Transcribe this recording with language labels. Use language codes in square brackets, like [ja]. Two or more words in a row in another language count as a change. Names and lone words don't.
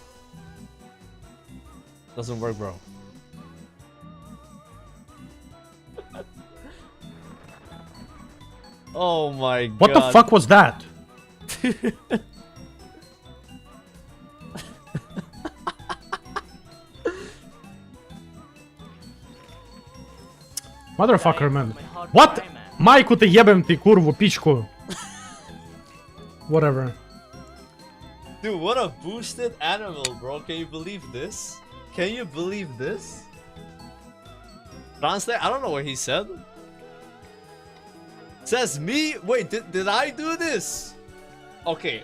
[en] Doesn't work, bro. Oh my god. What the fuck was that? Motherfucker, man. What? [sr] Майку ты ебем ты курву пичку. [en] Whatever. Dude, what a boosted animal, bro. Can you believe this? Can you believe this? Translate? I don't know what he said. Says me? Wait, did I do this? Okay.